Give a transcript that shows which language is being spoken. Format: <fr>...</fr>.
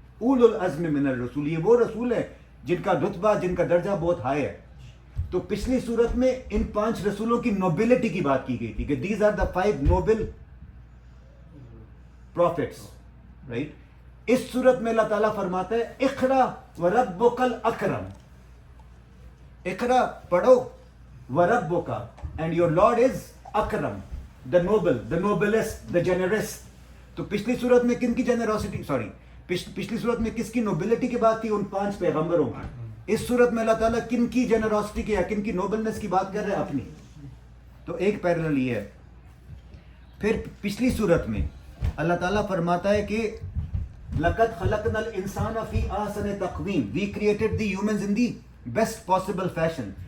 <ar>اول العزم من الرسل،</ar> <ur>یہ وہ رسول ہے جن کا رتبہ، جن کا درجہ بہت ہائی ہے. تو پچھلی صورت میں ان 5 رسولوں کی نوبلٹی کی بات کی گئی تھی کہ</ur> <en>These are the 5 noble prophets, right.</en> <ur>اس صورت میں اللہ تعالیٰ فرماتا ہے</ur> <ar>اقرا وربک الاکرم.</ar> <en>اقرا پڑھو، وربک اینڈ یور لارڈ از اکرم، the noble, the noblest, the generous.</en> <ur>تو پچھلی صورت میں کن کی جنراسٹی، پچھلی صورت میں کس کی نوبلٹی کی بات تھی؟ ان 5 پیغمبروں کی. اس صورت میں اللہ تعالیٰ کن کی جنراسٹی کی یا کن کی نوبلنس کی بات کر رہے ہیں؟ اپنی. تو ایک پیرلل یہ ہے. پھر پچھلی صورت میں اللہ تعالیٰ فرماتا ہے کہ</ur> <ar>لَقَدْ خَلَقْنَا الْإِنسَانَ فِي أَحْسَنِ تَقْوِيمٍ،</ar> <en>we created the humans in the best possible fashion.</en>